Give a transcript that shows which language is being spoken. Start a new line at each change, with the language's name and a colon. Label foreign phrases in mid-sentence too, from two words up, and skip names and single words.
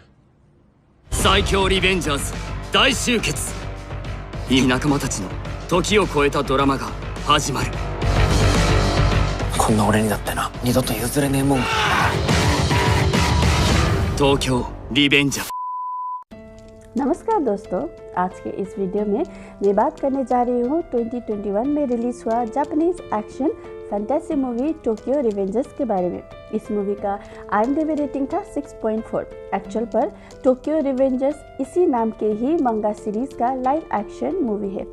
Japanese: 最強リベンジャーズ大集結。いい仲間たちの時を超えたドラマが始まる。こんな俺にだってな、二度と譲れねえもんが。東京リベンジャー。
Hindi: नमस्कार दोस्तों, आज के इस वीडियो में मैं बात करने जा रही हूँ 2021 में रिलीज हुआ
English: Japanese action fantasy movie
Hindi: टोक्यो रिवेंजर्स के बारे में। इस मूवी का IMDb रेटिंग था 6.4। एक्चुअल पर टोक्यो रिवेंजर्स इसी नाम के ही
English: manga series
Hindi: का
English: live action movie
Hindi: है।